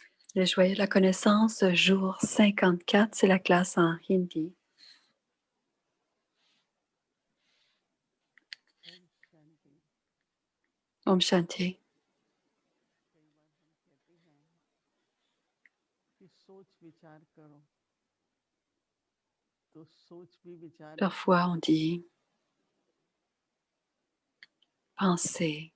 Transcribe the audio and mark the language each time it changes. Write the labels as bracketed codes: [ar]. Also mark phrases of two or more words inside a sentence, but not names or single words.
[fr] Les joyeux de la connaissance, jour 54, c'est la classe en hindi. [hi] ओम शांति। ओम शांति. कई बार हम कहते हैं कि सोच विचार करो, तो सोच भी विचार भी [fr] Parfois, on dit penser.